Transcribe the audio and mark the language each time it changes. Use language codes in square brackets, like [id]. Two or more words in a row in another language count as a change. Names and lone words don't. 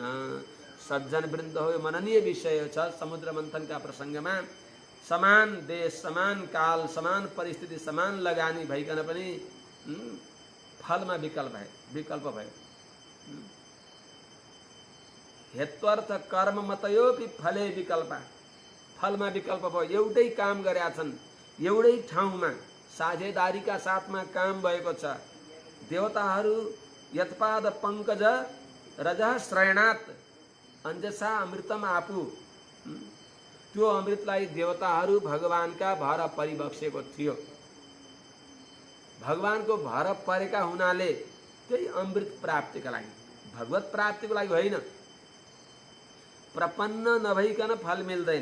[ne] सज्जन वृन्द हो, यो मननीय विषय छ। समुद्र मन्थनका प्रसङ्गमा समान देश, समान काल, समान परिस्थिति, समान लगानी भइकन पनि फलमा विकल्प भयो। [sa] हेत्वर्थ कर्म मतयोपि फले विकल्प, [ne] फलमा विकल्प भयो। एउटै काम गरेका छन्, एउटै ठाउँमा साझेदारीका साथमा काम भएको छ। देवताहरू [sa] यत्पाद पङ्कज रजः श्रयणात् अंजसा अमृतम [ne] आफू, त्यो अमृतलाई देवताहरू भगवानका भर परिबक्सेको थियो। भगवानको भर परेका हुनाले त्यही अमृत प्राप्तिका लागि, भगवत प्राप्तिको लागि होइन। प्रपन्न नभइकन फल मिल्दैन।